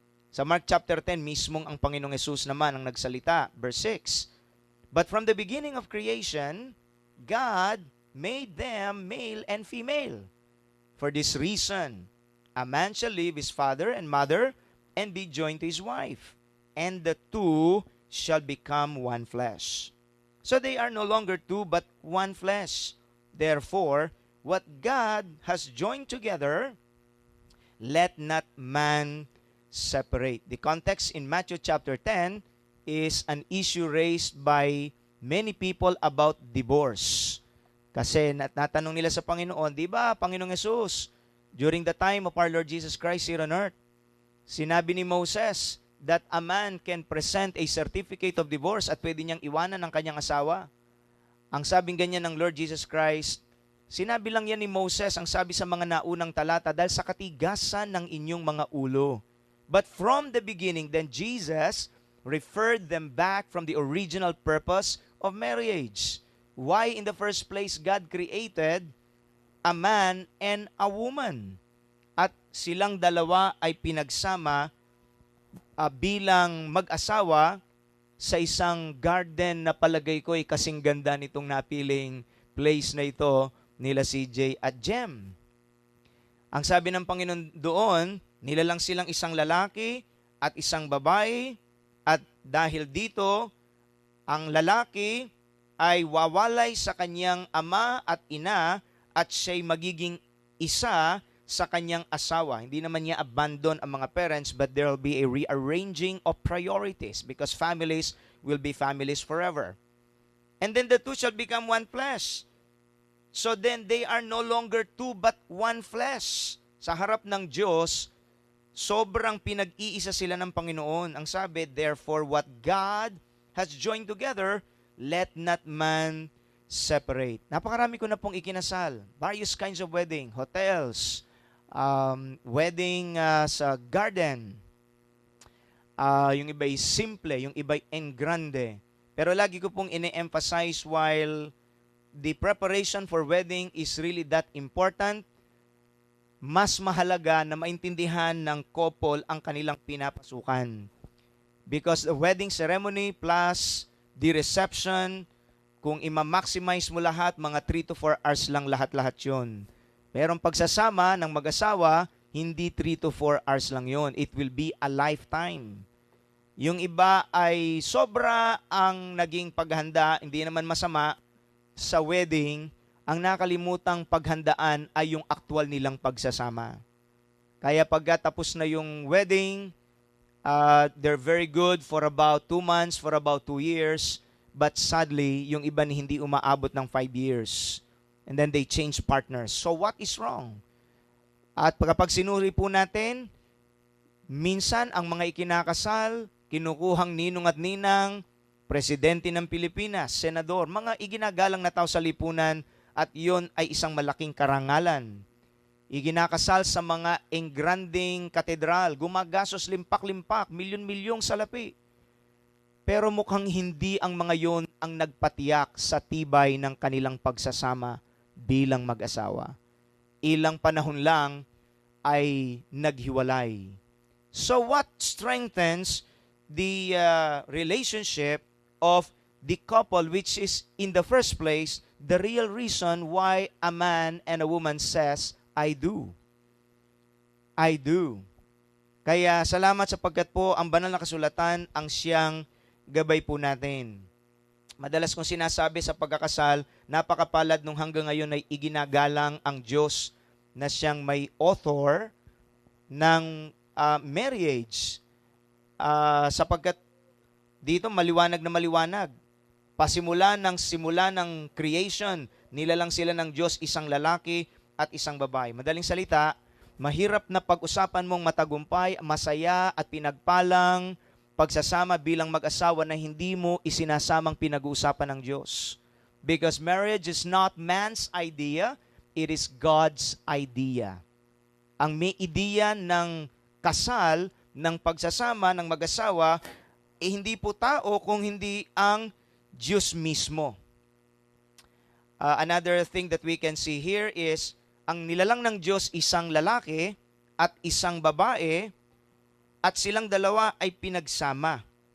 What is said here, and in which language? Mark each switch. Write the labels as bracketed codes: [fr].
[tl] Sa Mark chapter 10, mismong ang Panginoong Jesus naman ang nagsalita. [en] Verse 6, "But from the beginning of creation, God made them male and female. For this reason, a man shall leave his father and mother and be joined to his wife, and the two shall become one flesh. So they are no longer two, but one flesh. Therefore, what God has joined together, let not man separate." The context in Matthew chapter 10 is an issue raised by many people about divorce. [tl] Kasi natanong nila sa Panginoon, di ba, Panginoong Jesus, [en] During the time of our Lord Jesus Christ here on earth, [tl] sinabi ni Moses [en] that a man can present a certificate of divorce [tl] at pwede niyang iwanan ang kanyang asawa. Ang sabing ganyan ng Lord Jesus Christ, sinabi lang yan ni Moses, ang sabi sa mga naunang talata, dahil sa katigasan ng inyong mga ulo. [en] But from the beginning, then Jesus referred them back from the original purpose of marriage. Why in the first place God created a man and a woman? [tl] At silang dalawa ay pinagsama bilang mag-asawa sa isang garden na palagay ko ay kasing ganda nitong napiling place na ito nila CJ at Jem. Ang sabi ng Panginoon doon, nilalang silang isang lalaki at isang babae, at dahil dito, ang lalaki ay wawalay sa kanyang ama at ina at siya'y magiging isa sa kanyang asawa. Hindi naman niya abandon ang mga parents, [en] but there will be a rearranging of priorities because families will be families forever. And then the two shall become one flesh. So then they are no longer two but one flesh. [tl] Sa harap ng Diyos, sobrang pinag-iisa sila ng Panginoon. Ang sabi, [en] therefore what God has joined together, let not man separate. [tl] Napakarami ko na pong ikinasal. [en] Various kinds of wedding, hotels, wedding sa garden. [tl] Yung iba ay simple, yung iba ay en grande. Pero lagi ko pong ine-emphasize [en] while the preparation for wedding is really that important, [tl] mas mahalaga na maintindihan ng couple ang kanilang pinapasukan. [en] Because the wedding ceremony plus the reception, [tl] kung ima-maximize mo lahat, mga 3 to 4 hours lang lahat-lahat yun. Merong pagsasama ng mag-asawa, hindi 3 to 4 hours lang yun. [en] It will be a lifetime. [tl] Yung iba ay sobra ang naging paghanda, hindi naman masama, sa wedding, ang nakalimutang paghandaan ay yung aktual nilang pagsasama. Kaya pagkatapos na yung wedding, [en] they're very good for about 2 months, for about 2 years, but sadly, [tl] yung iba hindi umaabot ng 5 years. [en] And then they change partners. So what is wrong? [tl] At kapag sinuri po natin, minsan ang mga ikinakasal, kinukuhang ninong at ninang, presidente ng Pilipinas, senador, mga iginagalang na tao sa lipunan, at iyon ay isang malaking karangalan. Iginakasal sa mga engranding katedral, gumagastos limpak-limpak, milyon-milyong salapi. Pero mukhang hindi ang mga yon ang nagpatiyak sa tibay ng kanilang pagsasama bilang mag-asawa. Ilang panahon lang ay naghiwalay. [en] So what strengthens the relationship of the couple, which is in the first place the real reason why a man and a woman says, I do. I do. [tl] Kaya salamat sapagkat po ang banal na kasulatan ang siyang gabay po natin. Madalas kong sinasabi sa pagkakasal, napakapalad nung hanggang ngayon ay iginagalang ang Diyos na siyang may author ng marriage. Sapagkat dito maliwanag na maliwanag. Simula ng creation, nilalang sila ng Diyos isang lalaki at isang babae. Madaling salita, mahirap na pag-usapan mong matagumpay, masaya at pinagpalang pagsasama bilang mag-asawa na hindi mo isinasamang pinag-uusapan ng Diyos. [en] Because marriage is not man's idea, it is God's idea. [tl] Ang may ideya ng kasal, ng pagsasama ng mag-asawa, hindi po tao kung hindi ang Diyos mismo. [en] Another thing that we can see here is, [tl] ang nilalang ng Diyos isang lalaki at isang babae, at silang dalawa ay pinagsama.